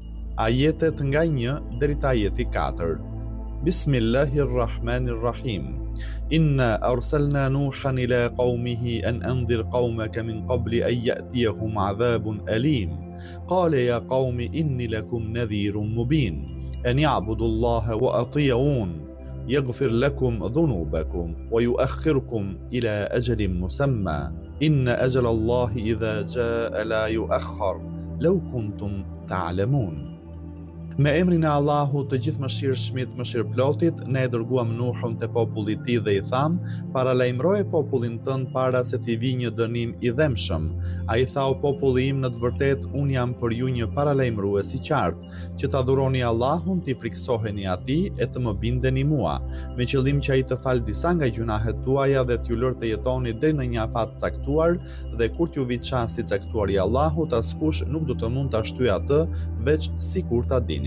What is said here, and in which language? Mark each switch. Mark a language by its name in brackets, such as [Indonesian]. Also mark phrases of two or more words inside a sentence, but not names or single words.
[Albanian] ajetet nga 1 deri te ajeti 4. [Arabic] بسم الله الرحمن الرحيم. إنا أرسلنا نوحا إلى قومه أن أنذر قومك من قبل أن يأتيهم عذاب أليم. قال يا قوم إني لكم نذير مبين. أن اعبدوا الله وأطيعون. يغفر لكم ذنوبكم ويؤخركم إلى أجل مسمى إن أجل الله إذا جاء لا يؤخر لو كنتم تعلمون. [Albanian] Me emrin e Allahut të gjithë mëshirshmit, mëshirëplotit, ne e dërguam Nuhun te populli i tij dhe i tham: paralajmëroje popullin tënd para se t'i vijë një dënim i dhemshëm. Ai tha: o populli im, në të vërtetë unë jam për ju një paralajmërues i qartë, që ta adhuroni Allahun, t'i friksoheni atij e të më bindeni mua, me qëllim që ai të falë disa nga gjunahet tuaja dhe t'ju lërë të jetoni deri në një afat caktuar, dhe kur t'ju vijë çasti caktuar i Allahut, askush nuk do të mund ta shtyjë atë veç sikur ta dinit.